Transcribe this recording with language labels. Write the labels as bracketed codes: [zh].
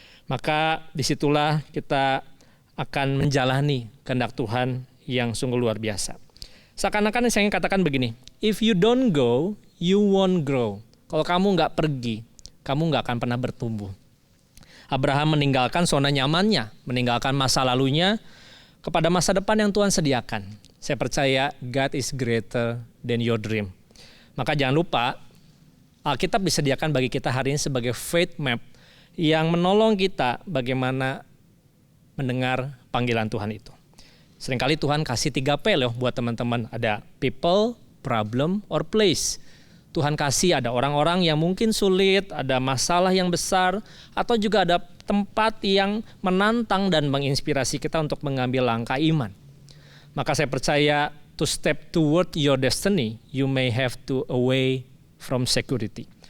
[id] Maka disitulah kita akan menjalani kehendak Tuhan yang sungguh luar biasa. Seakan-akan saya ingin katakan begini, [en] if you don't go, you won't grow. [id] Kalau kamu nggak pergi, kamu nggak akan pernah bertumbuh. Abraham meninggalkan zona nyamannya, meninggalkan masa lalunya kepada masa depan yang Tuhan sediakan. Saya percaya [en] God is greater than your dream. [id] Maka jangan lupa, Alkitab disediakan bagi kita hari ini sebagai faith map yang menolong kita bagaimana mendengar panggilan Tuhan itu. Seringkali Tuhan kasih 3P loh buat teman-teman. Ada [en] people, problem, or place. [id] Tuhan kasih ada orang-orang yang mungkin sulit, ada masalah yang besar, atau juga ada tempat yang menantang dan menginspirasi kita untuk mengambil langkah iman. Maka saya percaya [en] to step toward your destiny, you may have to away from security.